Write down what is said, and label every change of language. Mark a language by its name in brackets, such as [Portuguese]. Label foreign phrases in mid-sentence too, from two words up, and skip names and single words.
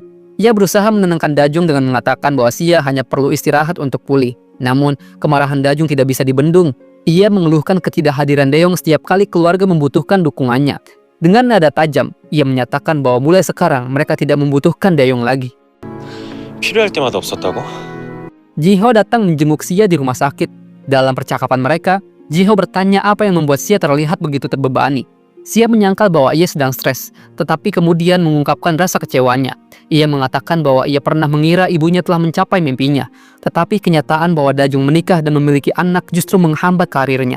[Indonesian] Ia berusaha menenangkan Dajung dengan mengatakan bahwa Sia hanya perlu istirahat untuk pulih. Namun, kemarahan Dajung tidak bisa dibendung. Ia mengeluhkan ketidakhadiran Daeyeong setiap kali keluarga membutuhkan dukungannya. Dengan nada tajam, ia menyatakan bahwa mulai sekarang mereka tidak membutuhkan Daeyeong lagi. [Korean] 필요할 때마다 없었다고? [Indonesian] Jiho datang menjenguk Sia di rumah sakit. Dalam percakapan mereka, Jiho bertanya apa yang membuat Sia terlihat begitu terbebani. Sia menyangkal bahwa ia sedang stres, tetapi kemudian mengungkapkan rasa kecewanya. Ia mengatakan bahwa ia pernah mengira ibunya telah mencapai mimpinya, tetapi kenyataan bahwa Dajung menikah dan memiliki anak justru menghambat karirnya.